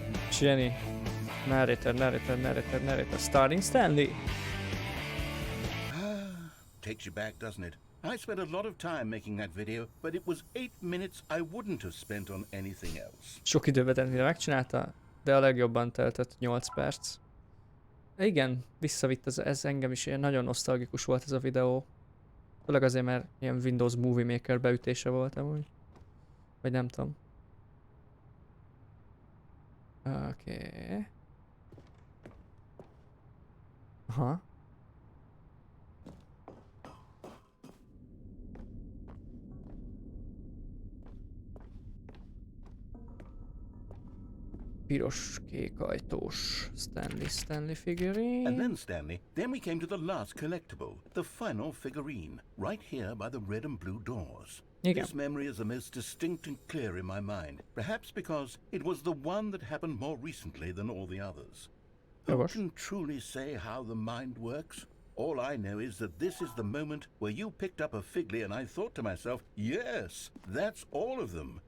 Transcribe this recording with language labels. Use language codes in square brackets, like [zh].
[en] Jenny. Narrator. Starting Stanley. Takes you back, doesn't it? I spent a lot of time making that video, but it was 8 minutes I wouldn't have spent on anything else. [hu] Sok időbe telt, mire megcsinálta, de a legjobban teltett 8 perc. Igen, visszavitt ez engem is, ilyen nagyon nosztalgikus volt ez a videó. Főleg azért, mert ilyen Windows Movie Maker beütése volt amúgy. Vagy nem tudom. Oké. Aha. Piros-kék ajtós Stanley [en] And figurine. then, Stanley, then we came to the last collectible, the final figurine, right here by the red and blue doors. [hu] Igen. [en] This memory is the most distinct and clear in my mind, perhaps because it was the one that happened more recently than all the others. Who [hu] Jogos. [en] can truly say how the mind works? All I know is that this is the moment where you picked up a Figley and I thought to myself, yes, that's all of them.